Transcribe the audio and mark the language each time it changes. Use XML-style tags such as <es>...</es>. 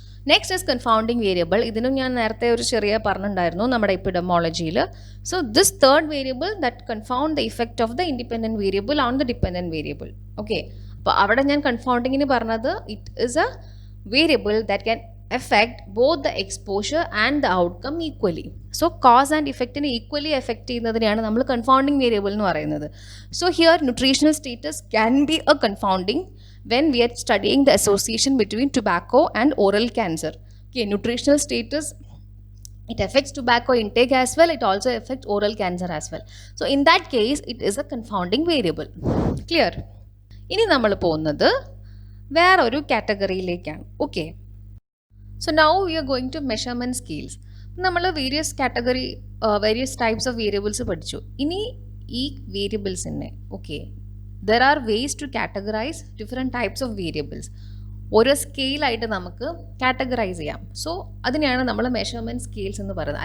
<ml>Next is confounding variable. ഇതിനും ഞാൻ നേരത്തെ ഒരു ചെറിയ പറഞ്ഞിട്ടുണ്ടായിരുന്നു നമ്മുടെ എപ്പിഡെമോളജിയിൽ.</ml> <en>So this third variable that confound the effect of the independent variable on the dependent variable. Okay,</en> <ml>അപ്പോൾ അവിടെ ഞാൻ കൺഫൗണ്ടിങ്ങിന് പറഞ്ഞത്</ml> <en>It is a variable that can affect both the exposure and the outcome equally.</en> <ml>So cause and effect നെ equally affect ചെയ്യുന്നതിനെയാണ് നമ്മൾ confounding variable എന്ന് പറയുന്നത്.</ml> <en>So here nutritional status can be a confounding when we are studying the association between tobacco and oral cancer. Okay, nutritional status, it affects tobacco intake as well, it also affects oral cancer as well. So in that case it is a confounding variable. Clear?</en> <ml>ഇനി നമ്മൾ പോകുന്നത് വേറൊരു കാറ്റഗറിയിലേക്കാണ്.</ml> <en>Okay, so now we are going to measurement scales.</en> <ml>നമ്മൾ various category various types of variables പഠിച്ചു. ഇനി ഈ വേരിയബിൾസിനെ,</ml> <en>Okay, there are ways to categorise different types of variables.</en> <ml>ഓരോ സ്കെയിലായിട്ട് നമുക്ക് കാറ്റഗറൈസ് ചെയ്യാം. സോ അതിനെയാണ് നമ്മൾ മെഷർമെൻറ്റ് സ്കെയിൽസ് എന്ന് പറയുന്നത്.</ml>